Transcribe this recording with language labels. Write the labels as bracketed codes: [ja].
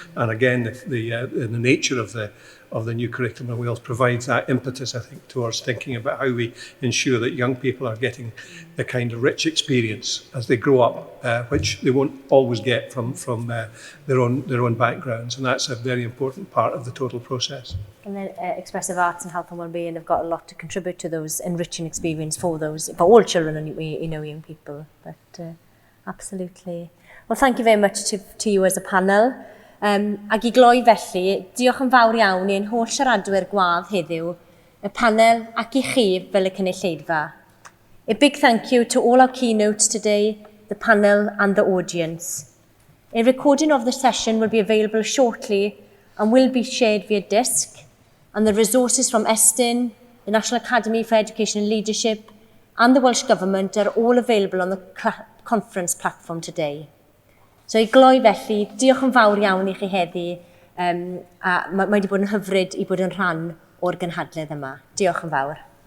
[en] And again, the nature of the new curriculum in Wales provides that impetus, I think, towards thinking about how we ensure that young people are getting the kind of rich experience as they grow up, which they won't always get from their own backgrounds. And that's a very important part of the total process. And then expressive arts and health and well-being have got a lot to contribute to those enriching experience for all children and, you know, young people. But absolutely. Well, thank you very much to you as a panel. [cy] Ac I gloi felly, diolch yn fawr iawn i'n holl siaradwyr gwadd heddiw, y panel ac I chi fel y cynulleidfa. [en] A big thank you to all our keynotes today, the panel and the audience. A recording of the session will be available shortly and will be shared via disc, and the resources from Estyn, the National Academy for Education and Leadership, and the Welsh Government are all available on the conference platform today. [cy] So I gloi felly, diolch yn fawr iawn I chi heddi, a mae wedi bod yn hyfryd I bod yn rhan o'r gynhadledd yma. Diolch yn fawr.